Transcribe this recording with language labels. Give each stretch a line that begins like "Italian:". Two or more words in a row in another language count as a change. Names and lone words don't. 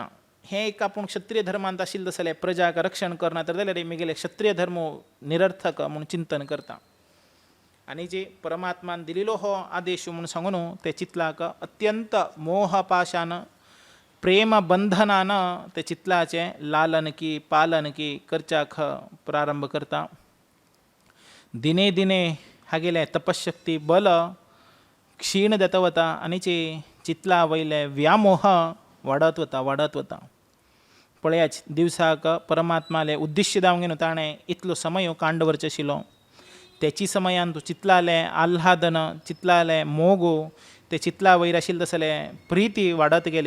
Konkani: हें एक आपूण क्षत्रिय धर्मांत आशिल्लें तसलें प्रजाक रक्षण करना तर जाल्यार म्हगेले क्षत्रिय धर्म निरर्थक म्हूण चिंतन करता. आनी जे परमात्मान दिलेलो हो आदेश म्हूण सांगून ते चितलाक अत्यंत मोहपाशान प्रेम बंधनान ते चितलाचे लालन की पालन की करच्याक प्रारंभ करता. दिने दिने हागेले तपशक्ती बल क्षीण जाता वता आनीचे चितला वयले व्यामोह वाडत वता. पळयाच दिवसाक परमात्माले उद्दिश्य जावंक न्हू ताणें इतलो समय कांड व्हरचो आशिल्लो. तेची समयान तूं चितलाले आल्हादन चितलाले मोगू ते चितला वयर आशिल्ले तसलें प्रिती वाडत गेले.